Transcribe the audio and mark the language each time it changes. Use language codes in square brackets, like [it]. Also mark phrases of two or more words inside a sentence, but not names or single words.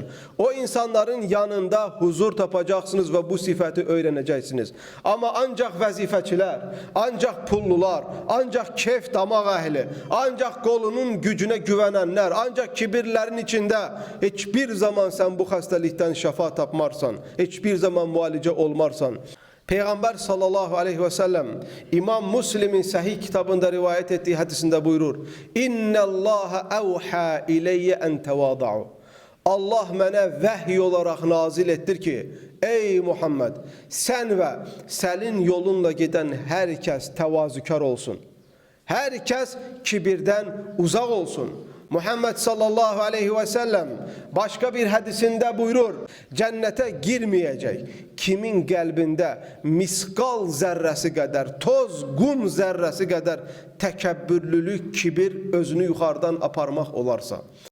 [az] O insanların yanında huzur tapacaqsınız və bu sifəti öyrənəcəksiniz. Amma ancaq vəzifəçilər, ancaq pullular, ancaq keyf damaq əhli, ancaq qolunun gücünə güvənənlər, ancaq kibirlərin içində heç bir zaman sən bu xəstəlikdən şəfa tapmarsan, heç bir zaman müalicə olmarsan. [tr] Peygamber [ar] صلى الله عليه وسلم [tr] İmam Müslim'in sahih kitabında rivayet ettiği hadisinde buyurur. [ar] إن الله أوحى إلي أن تواضعوا. [tr] Allah [az] mənə vəhy [tr] olarak nazil ettir ki, ey Muhammed, sen ve senin yolunla giden herkes təvazükar olsun. Herkes kibirden uzak olsun. [az] Muhammed [ar] صلى الله عليه وسلم [tr] başka bir hadisinde buyurur, cennete girmeyecek [az] kimin qəlbində miskal zərrəsi qədər, toz, qum zərrəsi qədər təkəbbürlülük, kibir özünü yuxarıdan aparmaq olarsa.